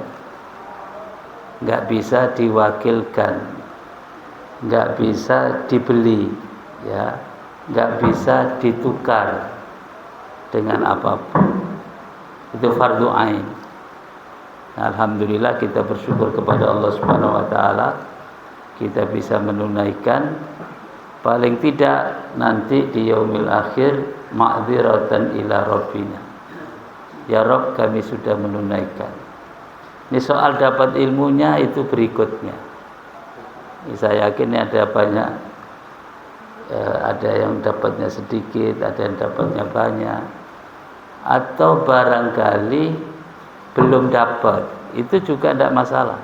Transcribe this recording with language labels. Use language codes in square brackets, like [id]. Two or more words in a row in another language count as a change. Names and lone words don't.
[id] Enggak bisa diwakilkan, enggak bisa dibeli, ya, enggak bisa ditukar dengan apapun. Itu fardu ain. Alhamdulillah kita bersyukur kepada Allah [ar] سبحانه وتعالى, [id] kita bisa menunaikan. Paling tidak nanti di [ar] يوم الآخر معذرة إلى ربنا. يا رب, [id] kami sudah menunaikan. Ini soal dapat ilmunya itu berikutnya. Saya yakin ada banyak, ada yang dapatnya sedikit, ada yang dapatnya banyak, atau barangkali belum dapat, itu juga tidak masalah.